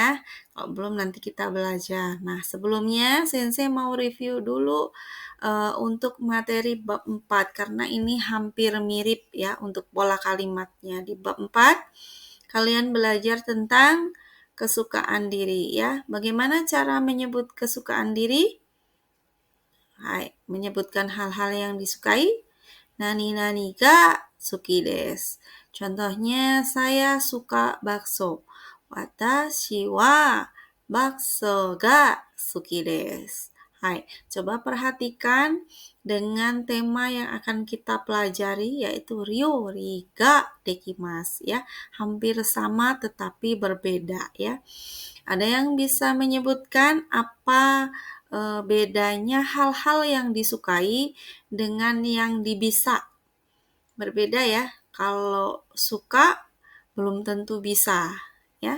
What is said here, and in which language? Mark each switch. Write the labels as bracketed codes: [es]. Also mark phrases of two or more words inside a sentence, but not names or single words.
[id] Kalau belum nanti kita belajar. Nah, sebelumnya Sensei mau review dulu untuk materi bab 4 karena ini hampir mirip ya untuk pola kalimatnya. Di bab 4 kalian belajar tentang kesukaan diri ya. Bagaimana cara menyebut kesukaan diri? Hai, menyebutkan hal-hal yang disukai. [ja] 何が好きです. [id] Contohnya, saya suka bakso. [ja] 私は bakso が好きです. [id] Hai, coba perhatikan dengan tema yang akan kita pelajari yaitu [ja] 料理ができます [id] ya. Hampir sama tetapi berbeda ya. Ada yang bisa menyebutkan apa bedanya hal-hal yang disukai dengan yang dibisa. Berbeda ya. Kalau suka belum tentu bisa ya.